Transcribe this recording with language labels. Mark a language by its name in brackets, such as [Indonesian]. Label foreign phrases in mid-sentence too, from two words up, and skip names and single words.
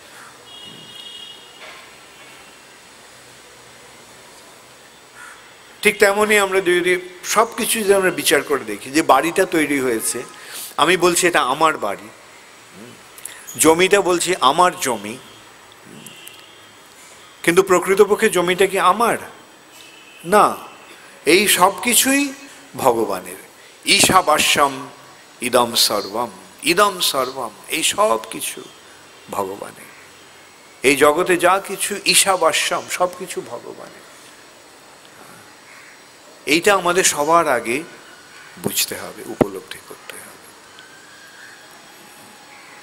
[Bangla] ঠিক তেমনই আমরা যদি সব কিছু যদি আমরা বিচার করে দেখি, যে বাড়িটা তৈরি হয়েছে, আমি বলছি এটা আমার বাড়ি, জমিটা বলছি আমার জমি, কিন্তু প্রকৃতপক্ষে জমিটা কি আমার? না, এই সব কিছুই ভগবানের। [Sanskrit] ईशावास्यम इदम सर्वम, इदम सर्वम, [Bangla] এই সব কিছু ভগবানের। এই জগতে যা কিছু ঈশাবাস্যম, সব কিছু ভগবানের। এইটা আমাদের সবার আগে বুঝতে হবে, উপলব্ধি করতে হবে।